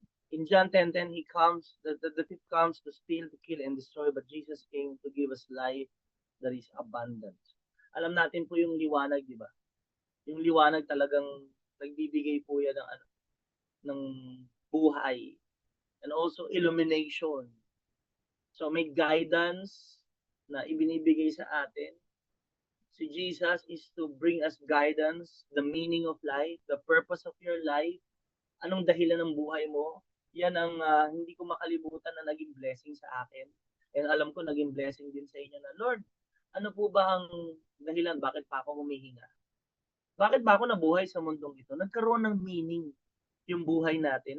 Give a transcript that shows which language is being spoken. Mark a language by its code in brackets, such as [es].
[en] In John 10:10, he comes, the thief comes to steal, to kill, and destroy, but Jesus came to give us life that is abundant. [tl] Alam natin po yung liwanag, di ba? Yung liwanag talagang nagbibigay po yan ng buhay. And also illumination. So may guidance na ibinibigay sa atin. [en] Si Jesus is to bring us guidance, the meaning of life, the purpose of your life. [tl] Anong dahilan ng buhay mo? Yan ang hindi ko makalimutan na naging blessing sa akin. And alam ko naging blessing din sa inyo na, Lord, ano po ba ang dahilan bakit pa ako humihinga? Bakit ba ako nabuhay sa mundong ito? Nagkaroon ng meaning yung buhay natin.